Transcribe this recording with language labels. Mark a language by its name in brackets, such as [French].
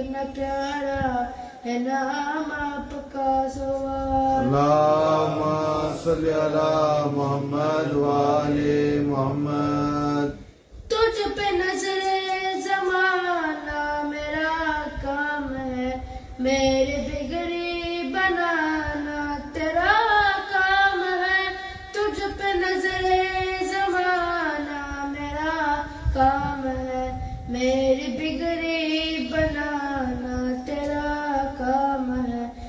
[Urdu] کتنا پیارا ہے نام آپ کا سوال. [Arabic] اللهم صل على محمد وآل محمد. [Urdu] تجھ پہ نظر زمانہ میرا کام ہے، میرے بگڑی بنانا تیرا کام ہے. تجھ پہ نظر زمانہ میرا کام ہے، میری بگڑی بنانا تیرا کام ہے.